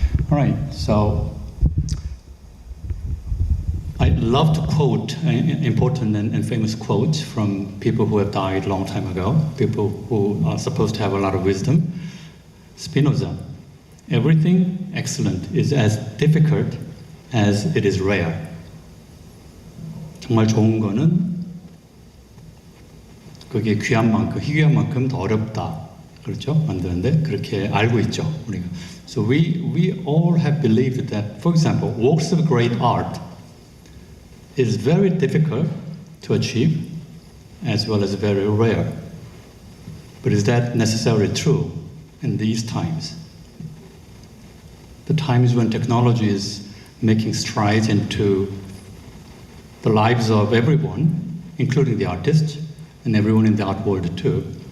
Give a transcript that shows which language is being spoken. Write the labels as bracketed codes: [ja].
[en] All right, so I love to quote important and famous quotes from people who have died a long time ago, people who are supposed to have a lot of wisdom. Spinoza. Everything excellent is as difficult as it is rare. [ko] 정말 좋은 거는 그게 귀한 만큼, 희귀한 만큼 더 어렵다. 그렇죠? 만드는데 그렇게 알고 있죠, 우리가. [en] So we all have believed that, for example, works of great art is very difficult to achieve as well as very rare. But is that necessarily true in these times? The times when technology is making strides into the lives of everyone, including the artists and everyone in the art world too.